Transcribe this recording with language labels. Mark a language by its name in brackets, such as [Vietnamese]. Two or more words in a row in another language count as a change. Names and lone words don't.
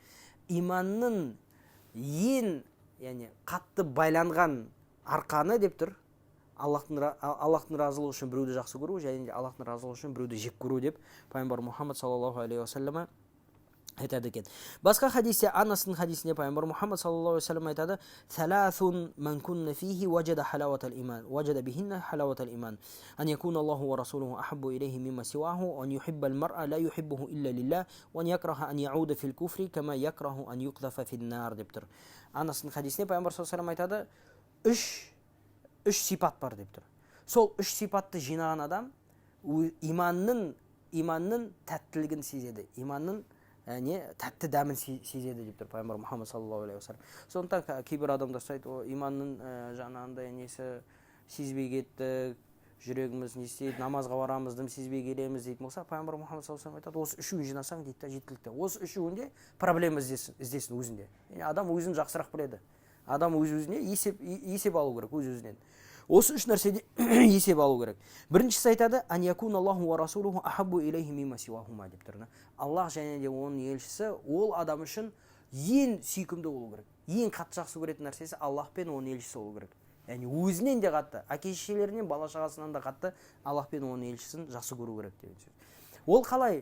[Kazakh] Иманның ең, яғни қатты байланған арқаны деп тұр, Аллахтың разылығы үшін біреуді жақсы көру және де Аллахтың разылығы үшін біреуді жек көру деп пайғамбар Мұхаммад [Arabic] صَلَّى اللَّهُ عَلَيْهِ وَسَلَّمَ [Kazakh] айтады екен. Басқа хадисте, Анастың хадисінде пайғамбар Мұхаммад [Arabic] صَلَّى اللَّهُ عَلَيْهِ وَسَلَّمَ айтады: "ثَلَاثٌ مَنْ كُنَّ فِيهِ وَجَدَ حَلَاوَةَ الْإِيمَانِ وَجَدَ بِهِنَّ حَلَاوَةَ الْإِيمَانِ, ваджада бихинна халаватал иман. أَنْ يَكُونَ اللَّهُ وَرَسُولُهُ أَحَبَّ إِلَيْهِ مِمَّا سِوَاهُ أَنْ يُحِبَّ الْمَرْءَ لَا يُحِبُّهُ إِلَّا لِلَّهِ وَأَنْ يَكْرَهَ أَنْ يَعُودَ فِي الْكُفْرِ كَمَا يَكْرَهُ أَنْ يُقْذَفَ فِي النَّارِ" [Kazakh] деп тұр. Анастың хадисінде пайғамбар [Arabic] صَلَّى اللَّهُ عَلَيْهِ وَسَلَّمَ [Kazakh] айтады: үш сипат бар деп тұр. Сол үш сипатты жинаған адам иманның тәттілігін сезеді, иманның тәтті дәмін сезеді деп тұр пайғамбар Мұхаммад [Arabic] صَلَّى اللَّهُ عَلَيْهِ وَسَلَّمَ. [Kazakh] Сондықтан кейбір адамдар айтады: иманның жаңағындай несі сезбей кеттік, жүрегіміз не істейді, намазға барамыз, дым сезбей келеміз дейтін болса, пайғамбар Мұхаммад [Arabic] صَلَّى اللَّهُ عَلَيْهِ وَسَلَّمَ [Kazakh] айтады: осы үшеуін жинасаң дейді да, жеткілікті. Осы үшеуінде проблема іздесін өзінде. Адам өзін жақсырақ біледі. Адам өз-өзіне есеп алу керек, өз-өзінен. Осы үш нәрседе есеп алу керек. Біріншісі айтады: [Arabic] أَنْ يَكُونَ اللَّهُ وَرَسُولُهُ أَحَبَّ إِلَيْهِ مِمَّا سِوَاهُمَا [Kazakh] деп тұр. Аллах және де оның елшісі ол адам үшін ең сүйкімді болу керек. Ең қатты жақсы көретін нәрсесі Аллах пен оның елшісі болу керек. Яғни өзінен де қатты, әке-шешелерінен, бала-шағасынан да қатты Аллах пен оның елшісін жақсы көру керек деген сөз. Ол қалай?